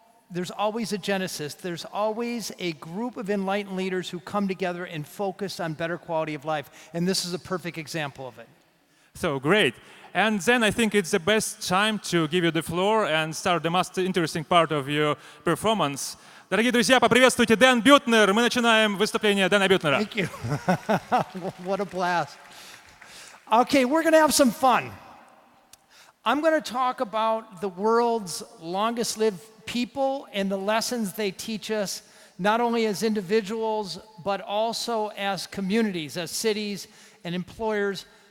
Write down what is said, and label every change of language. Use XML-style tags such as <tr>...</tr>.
<en>There's always a genesis. There's always a group of enlightened leaders who come together and focus on better quality of life, and this is a perfect example of it. So great. And then I think it's the best time to give you the floor and start the most interesting part of your performance.</en> <ru>Дорогие друзья, поприветствуйте Дэн Бютнер. Мы начинаем выступление Дэна Бютнера.</ru> <en>Thank you. What a blast. Okay, we're going to have some fun. I'm going to talk about the world's longest lived people and the lessons they teach us, not only as individuals, but also as communities, as cities and employers.</en>